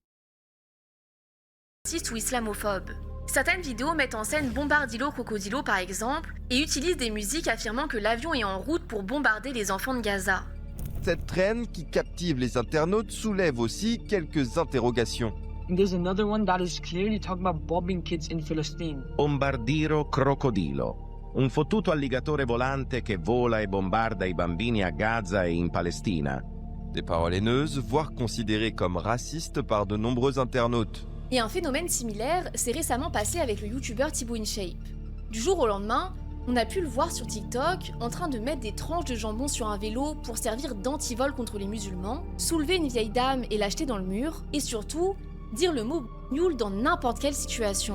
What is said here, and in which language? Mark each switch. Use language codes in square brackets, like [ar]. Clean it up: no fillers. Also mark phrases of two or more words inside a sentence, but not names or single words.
[fr] Ou islamophobes. Certaines vidéos mettent en scène Bombardilo Crocodilo par exemple, et utilisent des musiques affirmant que l'avion est en route pour bombarder les enfants de Gaza. Cette traîne qui captive les internautes soulève aussi quelques interrogations. [en] There's another one that is clearly talking about bombing kids in Palestine. [fr] Bombardiro Crocodilo. [it] Un fottuto alligatore volante che vola e bombarda i bambini a Gaza e in Palestina. [fr] Des paroles haineuses, voire considérées comme racistes par de nombreux internautes. Et un phénomène similaire s'est récemment passé avec le youtubeur Thibaut InShape. Du jour au lendemain, on a pu le voir sur TikTok en train de mettre des tranches de jambon sur un vélo pour servir d'antivol contre les musulmans, soulever une vieille dame et l'acheter dans le mur, et surtout, dire le mot nul dans n'importe quelle situation.